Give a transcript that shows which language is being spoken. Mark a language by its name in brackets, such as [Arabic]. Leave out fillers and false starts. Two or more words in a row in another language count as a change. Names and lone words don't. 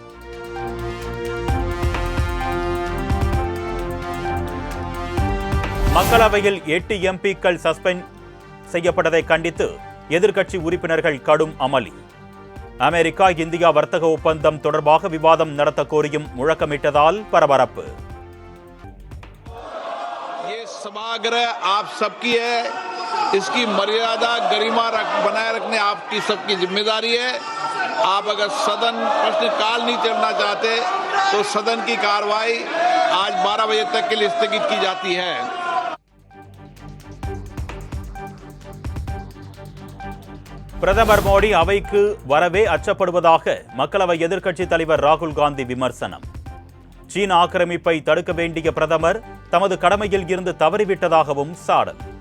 [Tamil] மக்களவையில் 8 எம்பிக்கள் சஸ்பெண்ட் செய்யப்பட்டதை கண்டித்து எதிர்க்கட்சி உறுப்பினர்கள் கடும் அமளி. அமெரிக்கா இந்தியா வர்த்தக ஒப்பந்தம் தொடர்பாக விவாதம் நடத்த கோரியும் முழக்கமிட்டதால் பரபரப்பு. [Hindi] सभागृह आप सबकी है, इसकी मर्यादा गरिमा बनाए रखने आपकी सबकी जिम्मेदारी है। आप अगर सदन प्रश्नकाल नहीं चलना चाहते तो सदन की कार्रवाई आज 12 बजे तक के लिए स्थगित की जाती है। [Tamil] பிரதமர் மோடி அவைக்கு வரவே அச்சப்படுவதாக மக்களவை எதிர்க்கட்சித் தலைவர் ராகுல் காந்தி விமர்சனம். சீன ஆக்கிரமிப்பை தடுக்க வேண்டிய பிரதமர் தமது கடமையில் இருந்து தவறிவிட்டதாகவும் சாடல்.